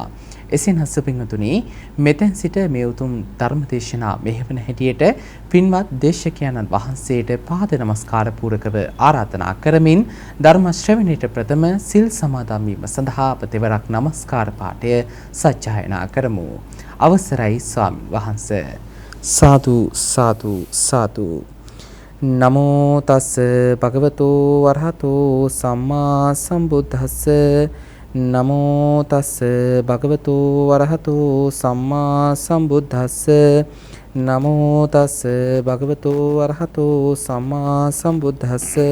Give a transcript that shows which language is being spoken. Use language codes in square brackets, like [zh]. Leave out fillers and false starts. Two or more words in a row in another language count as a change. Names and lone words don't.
[si] එසේනම් සුපින්වතුනි, මෙතෙන් සිට මේ උතුම් ධර්ම දේශනා මෙහෙවන හැටියට පින්වත් දේශකයන්න් වහන්සේට පාද නමස්කාර පූරකව ආරාධනා කරමින් ධර්ම ශ්‍රවණයට ප්‍රථම සිල් සමාදන් වීම සඳහා අප තෙවරක් නමස්කාර පාඨය සජ්ජායනා කරමු. අවසරයි ස්වාමීන් වහන්සේ. සාදු සාදු සාදු. [pi] නමෝ තස් භගවතෝ වරහතෝ සම්මා සම්බුද්දස්ස නමෝ තස් භගවතෝ වරහතෝ සම්මා සම්බුද්දස්ස නමෝ තස් භගවතෝ වරහතෝ සම්මා සම්බුද්දස්ස.